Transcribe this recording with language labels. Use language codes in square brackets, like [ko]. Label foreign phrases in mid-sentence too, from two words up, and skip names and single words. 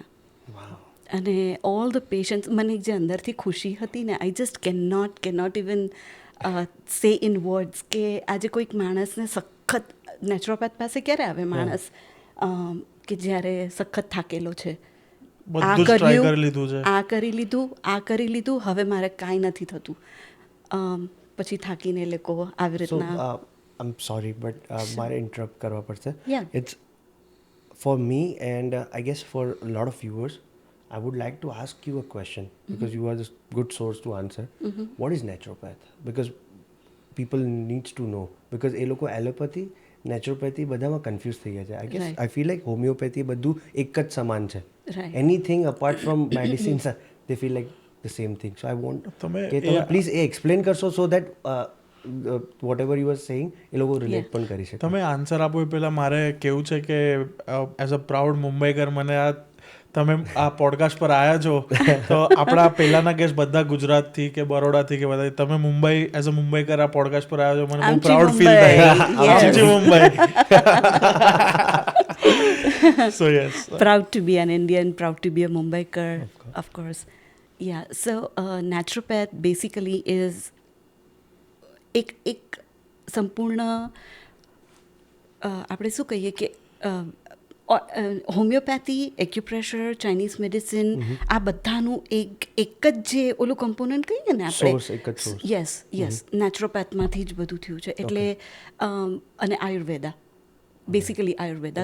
[gu] અને [en] all the patients, [gu] મને જે અંદરથી ખુશી હતી ને, [en] I just cannot even say in words [gu] કે આજે કોઈક માણસને સખત નેચરોપેથ પાસે ક્યારે આવે માણસ કે જ્યારે સખત થાકેલો છે, બધું જ ટ્રાય કરી લીધું છે. આ કરી લીધું, હવે મારે કાંઈ નથી થતું. પછી થાકીને એ લોકો આવી સો રીતના. [en] I am sorry but [gu] મારે ઇન્ટરપ્ટ કરવા પડશે. [en] Yeah. It's for me and I guess for a lot of viewers, I would like to ask you a question because you are the good source to answer. What is naturopath? Because people needs to know because [gu] એ લોકો એલોપેથી, નેચરોપેથી બધામાં કન્ફ્યુઝ થઈ ગયા છે. [en] I guess Right. I feel like [gu] હોમિયોપેથી બધું એક જ સમાન છે. [en] Right. Anything apart from medicines they feel like the same thing. So I want [gu] તમે કે તમે પ્લીઝ એ એક્સપ્લેન કરશો [en] so that whatever you are saying [gu] એ લોકો રિલેટ [en] Yeah. [gu] પણ કરી શકે. તમે આન્સર આપો એ પહેલાં મારે કેવું છે કે [en] as a proud Mumbaikar [gu] મને આ તમે આ પોડકાસ્ટ પર આવ્યા છો તો આપણા પહેલાના ગેસ્ટ બધા ગુજરાતથી કે બરોડાથી કે બધા, તમે મુંબઈ [en] as a Mumbaikar [gu] આ પોડકાસ્ટ પર આવ્યા છો, મને બહુ આમચી [en] proud feel [gu] મુંબઈ. થાય. [en] Yes. [mr] आमची मुंबई. [en] So yes. Proud to be an Indian, proud to be a Mumbaikar, of course. Yeah, so naturopath basically is [gu] એક સંપૂર્ણ આપણે શું કહીએ કે હોમિયોપેથી, એક્યુપ્રેશર, [en] Chinese medicine, [gu] આ બધાનું એક જ જે ઓલું કમ્પોનન્ટ કહીએ ને [en] Source, [gu] એક જ [en] source. [gu] યસ નેચરોપેથમાંથી જ બધું થયું છે. એટલે અને આયુર્વેદા, બેસિકલી આયુર્વેદા.